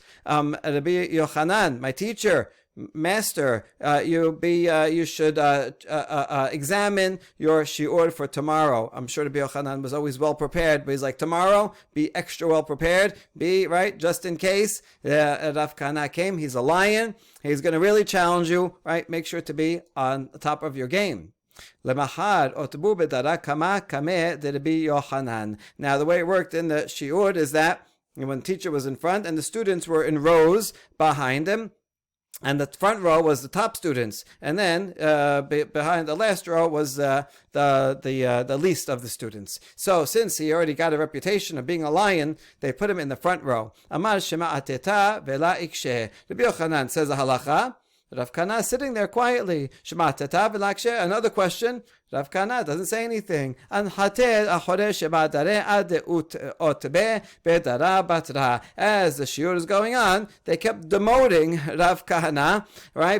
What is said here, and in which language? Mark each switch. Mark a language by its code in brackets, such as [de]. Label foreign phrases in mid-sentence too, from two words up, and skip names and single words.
[en] Rabbi Yochanan, my teacher, master, you should examine your shiur for tomorrow. I'm sure Rabbi Yochanan was always well prepared, but he's like, tomorrow, be extra well prepared, be right, just in case. Rav Kahana came, he's a lion, he's going to really challenge you, right? Make sure to be on the top of your game. [arc] למחר אותבוהו בדרא קמא קמיה דרבי יוחנן. [en] Now the way it worked in the shiur is that when the teacher was in front and the students were in rows behind him, and the front row was the top students, and then behind the last row was the least of the students. So since he already got a reputation of being a lion, they put him in the front row. [arc] אמר שמעתתא ולא אקשי. [en] Rabbi Yochanan says a halacha. Rav Kahana is sitting there quietly. [arc] שמעתתא ולא אקשי. [en] Another question. Rav Kahana doesn't say anything. As the shiur is going on, they kept demoting Rav Kahana, right?